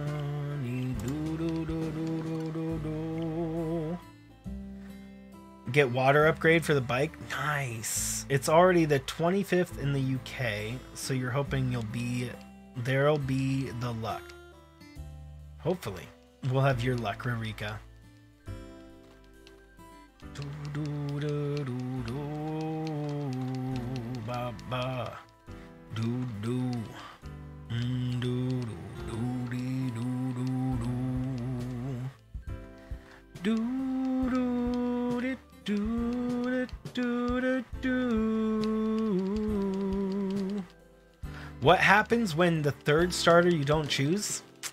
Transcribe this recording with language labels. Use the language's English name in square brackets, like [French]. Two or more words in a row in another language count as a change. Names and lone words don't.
[English] Get water upgrade for the bike. Nice. It's already the 25th in the UK, so you're hoping there'll be the luck. Hopefully we'll have your luck, Rarika. Ba ba do do do do do do What happens when the third starter you don't choose?